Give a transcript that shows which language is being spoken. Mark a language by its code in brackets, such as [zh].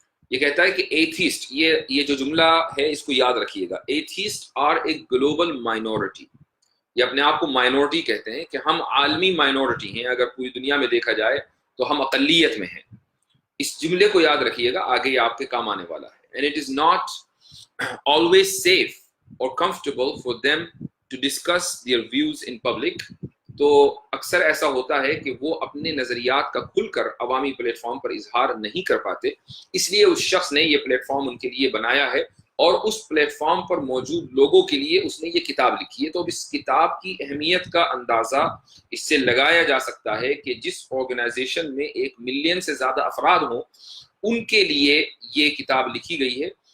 [ur] یہ کہتا ہے کہ ایتھیسٹ، یہ جو جملہ ہے اس کو یاد رکھیے گا، [en] Atheist are a global minority. [ur] یہ اپنے آپ کو مائنورٹی کہتے ہیں کہ ہم عالمی مائنورٹی ہیں. اگر پوری دنیا میں دیکھا جائے تو ہم اقلیت میں ہیں. اس جملے کو یاد رکھیے گا، آگے یہ آپ کے کام آنے والا ہے. [en] And it is not always safe or comfortable for them to discuss their views in public. [ur] تو اکثر ایسا ہوتا ہے کہ وہ اپنے نظریات کا کھل کر عوامی پلیٹ فارم پر اظہار نہیں کر پاتے. اس لیے اس شخص نے یہ پلیٹ فارم ان کے لیے بنایا ہے، اور اس پلیٹ فارم پر موجود لوگوں کے لیے اس نے یہ کتاب لکھی ہے. تو اب اس کتاب کی اہمیت کا اندازہ اس سے لگایا جا سکتا ہے کہ جس آرگنائزیشن میں 1 ملین سے زیادہ افراد ہوں، ان کے لیے یہ کتاب لکھی گئی ہے.